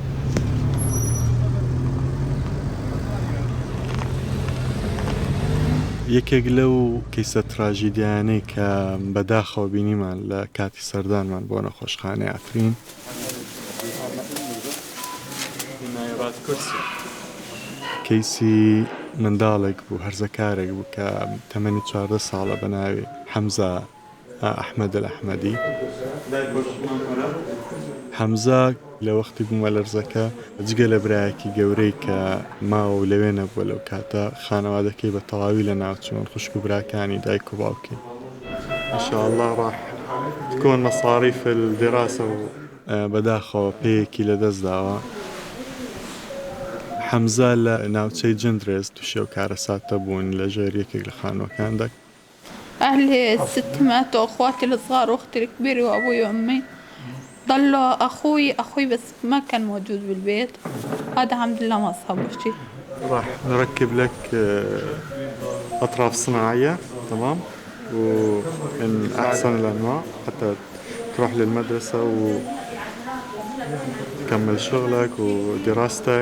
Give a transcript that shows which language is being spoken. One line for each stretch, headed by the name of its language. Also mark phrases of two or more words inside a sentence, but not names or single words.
Central Kurdish: یەکێک لەو کەیسە تراژیدیانەی کە بەداخەوە بینیمان لە کاتی سەردانمان بۆ نەخۆشخانەی عەفرین کەیسی منداڵێک بوو، هەرزەکارێک بوو کە تەمەنی 14 ساڵە بە ناوی حەمزە ئەحمەد ئەحمەدی. حەمزە لە وەختی بوومە لەرزەکە جگە لە برایەکی گەورەی کە ماوە و لەوێ نەبووە لەو کاتە خانەوادەکەی بە تەواوی لە ناوچوون خوشک و براکانی دایک و باوکی.
Arabic: ئینشاءالله راح تكون مصاريف الدراسة
Central Kurdish: بەداخەوە پێیەکی لەدەست داوە. حەمزە لە ناوچەی جندرێز تووشی ئەو کارەساتە بوون لە ژێر یەکێک لە خانووەکاندا.
Arabic: أهلي الست ماتوا وأخواتي الصغار وأختي الكبيرة وأبوي وأمي. ضلوا أخوي بس ما كان موجود بالبيت. هذا الحمد لله ما أصابه شيء. راح نركب لك أطراف صناعية تمام ومن أحسن الأنواع حتى تروح للمدرسة وتكمل شغلك ودراستك.